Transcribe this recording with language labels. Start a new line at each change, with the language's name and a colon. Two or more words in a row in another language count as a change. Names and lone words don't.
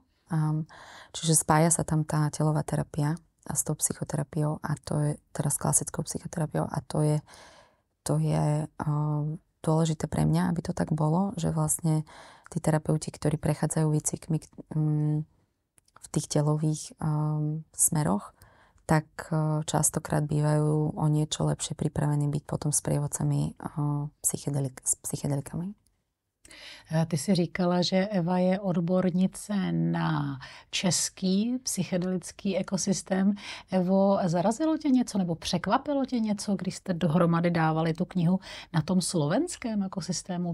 Slovak: Čiže spája sa tam tá telová terapia a s tou psychoterapiou a to je teraz klasickou psychoterapiou a to je dôležité pre mňa, aby to tak bolo, že vlastne tí terapeuti, ktorí prechádzajú výcvikmi v tých telových smeroch, tak častokrát bývajú o niečo lepšie pripravení byť potom sprievodcami s psychedelikami.
Czech: Ty jsi říkala, že Eva je odbornice na český psychedelický ekosystém. Evo, zarazilo tě něco nebo překvapilo tě něco, když jste dohromady dávali tu knihu na tom slovenském ekosystému?